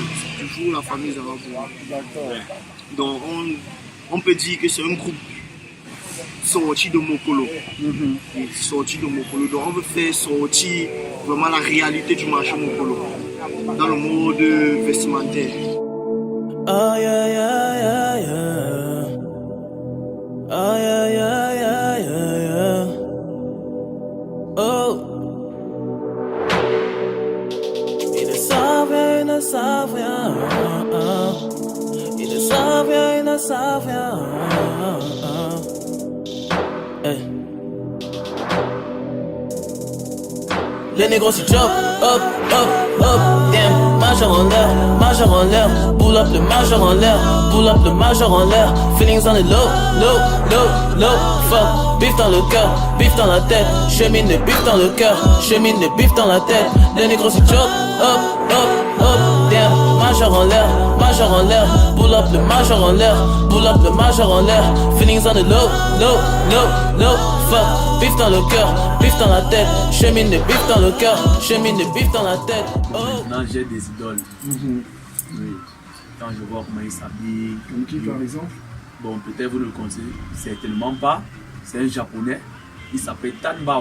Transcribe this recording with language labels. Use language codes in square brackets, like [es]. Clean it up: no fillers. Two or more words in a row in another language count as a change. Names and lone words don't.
[fr] C'est toujours la famille Zaraboua. Donc on peut dire que c'est un groupe sorti de Mokolo. Sorti de Mokolo. Donc on veut faire sortir vraiment la réalité du marché Mokolo dans le mode vestimentaire. [en] Oh yeah yeah yeah yeah. Oh yeah yeah yeah yeah yeah. Oh. [fr] Ils ne savent rien, ils ne savent rien. Ils ne savent rien, ils ne savent rien. Hey. Les négros s'y chop, hop, hop, hop, damn, major en l'air, [en] pull up [fr] le major en l'air, [en] pull up [fr] le major en l'air, [en] feelings on the low, low, low, low, fuck, [fr] bif dans le cœur, bif dans la tête, chemine de bif dans le cœur, chemine de bif dans la tête, les négros s'y chop, hop, hop, hop, damn, major en l'air, [en] pull up [fr] le major en l'air, [en] pull up [fr] le major en l'air, [en] feelings on the low, low, low, low, fuck, [fr] bif dans le cœur, bif dans la tête, chemine de bif dans le cœur, chemine de bif dans la tête. Oh. Maintenant j'ai des idoles. Oui. Quand je vois comment ils s'habillent. Comme qui par exemple? Bon, peut-être vous ne le connaissez certainement pas. c'est un japonais, il s'appelle Tanbao.